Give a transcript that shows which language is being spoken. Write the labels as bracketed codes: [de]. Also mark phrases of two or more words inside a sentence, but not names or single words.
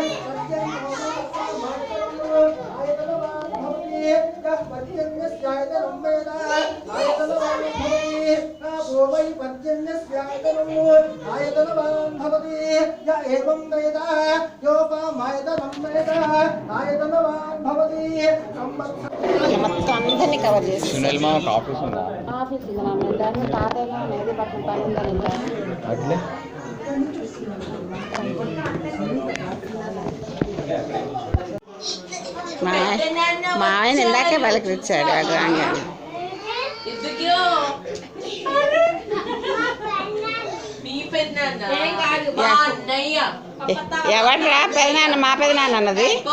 [sa] आयतनवान् भवति यः पर्जन्यस्यायतनं वेद आयतनवान् भवति भोवै पर्जन्यस्यायतनम् आयतनवान् भवति य एवं वेद यो वा मायतनं वेद आयतनवान् भवति [te] మొత్తం అందరినీ కవర్ చేసి సునీల్ మా ఆఫీస్ ఉందా? ఆఫీస్ ఉంది మా దాన్ని తాతయ్య అనేది పక్కన పని ఉందని అట్లే మా ఆయన ఇందాకే పలకరించాడు అటు రాగా ఎవడ్రా పెదనాన్న మా పెదనాన్న అన్నది